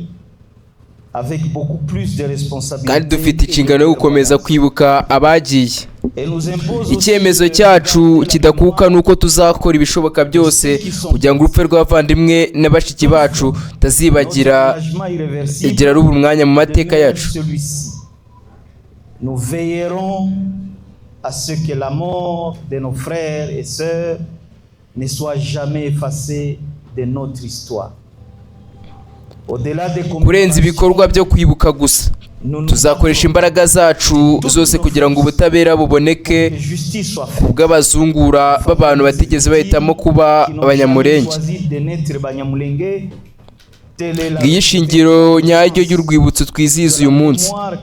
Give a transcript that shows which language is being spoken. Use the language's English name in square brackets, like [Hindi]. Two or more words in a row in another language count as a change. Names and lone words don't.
[Kinyarwanda] Kandi dufite inshingano yo gukomeza kwibuka abagiye. icyemezo cyacu kidakuka ni uko tuzakora ibishoboka byose kugira ngo urupfu rw'abavandimwe na bashiki bacu tazibagira igira ruba umwanya mu mateka yacu. [French] Nous veillerons à ce que la mort de nos frères et sœurs ne soit jamais effacée de notre histoire. [Kinyarwanda] Kurenza ibikorwa byo kwibuka gusa, tuzakoresha imbaraga zacu zose kugira ngo ubutabera buboneke bw'abazungura b'abantu batigeze bahitamo kuba abanyamulenge. Ngiyi shingiro nyaryo y'urwibutso twizihiza uyu munsi.